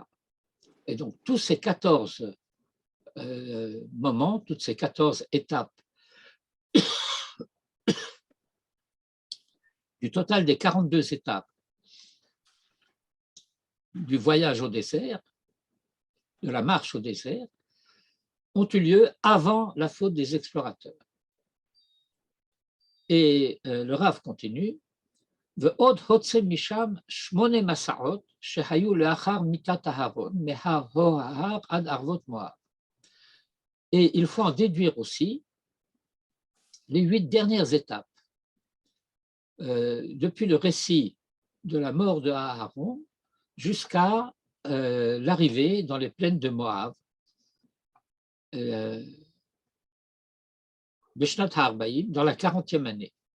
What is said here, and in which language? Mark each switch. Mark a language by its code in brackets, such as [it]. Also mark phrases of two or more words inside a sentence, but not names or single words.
[fr] Et donc, tous ces 14 moments, toutes ces 14 étapes du total des 42 étapes du voyage au désert, de la marche au désert, ont eu lieu avant la faute des explorateurs. Et le Rav continue, [he] ועוד הוצא משם 8 מסעות שהיו לאחר מיתת אהרון, מהר ההר עד ערבות מואב. [fr] Et il faut en déduire aussi les 8 dernières étapes. Depuis le récit de la mort de Aaron jusqu'à l'arrivée dans les plaines de Moab, [he] בשנת הארבעים, [fr] dans la 40e année.